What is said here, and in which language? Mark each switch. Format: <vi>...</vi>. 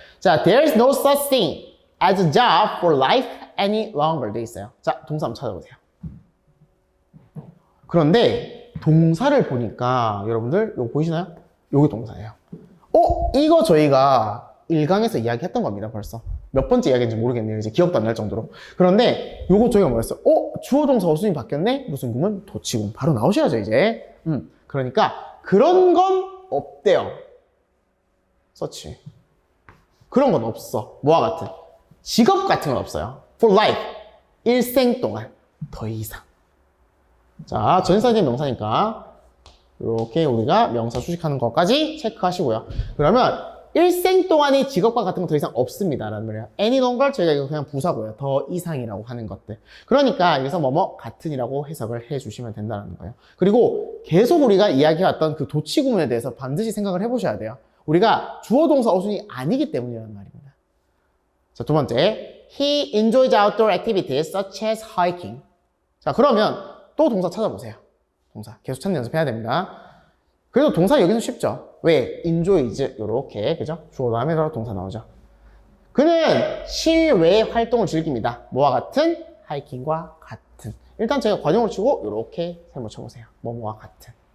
<en>자, there's no such thing as a job for life any longer</en> <ko>돼 있어요. 자, 동사 한번 찾아보세요. 그런데 동사를 보니까 여러분들 이거 보이시나요? 이게 동사예요. 이거 저희가 1강에서 이야기했던 겁니다. 벌써 몇 번째 이야기인지 모르겠네요. 이제 기억도 안 날 정도로. 그런데 요거 저희가 뭐였어요? 주어 동사 어순이 바뀌었네? 무슨 구문? 도치구문. 바로 나오셔야죠 이제. 그러니까 그런 건 없대요. 서치. 그런 건 없어. 뭐와 같은? 직업 같은 건 없어요.</ko> <en>For life.</en> <ko>일생 동안. 더 이상. 자, 전사진 명사니까 이렇게 우리가 명사 수식하는 것까지 체크하시고요. 그러면 일생 동안의 직업과 같은 건 더 이상 없습니다 라는 말이에요.</ko> <en>any longer</en> <ko>저희가 이거 그냥 부사고요. 더 이상이라고 하는 것들. 그러니까 여기서 뭐뭐 같은이라고 해석을 해주시면 된다는 거예요. 그리고 계속 우리가 이야기해왔던 그 도치구문에 대해서 반드시 생각을 해보셔야 돼요. 우리가 주어 동사 어순이 아니기 때문이라는 말입니다. 자, 두 번째.</ko> <en>He enjoys outdoor activities such as hiking.</en> <ko>자, 그러면 또 동사 찾아보세요. 동사 계속 찾는 연습해야 됩니다. 그래도 동사 여기는 쉽죠. 왜? enjoys 요렇게 그죠? 주어 다음에 동사 나오죠. 그는 실외 활동을 즐깁니다. 뭐와 같은? 하이킹과 같은. 일단 제가 관용을 치고 요렇게 세모 쳐보세요. 뭐뭐와 같은.</ko>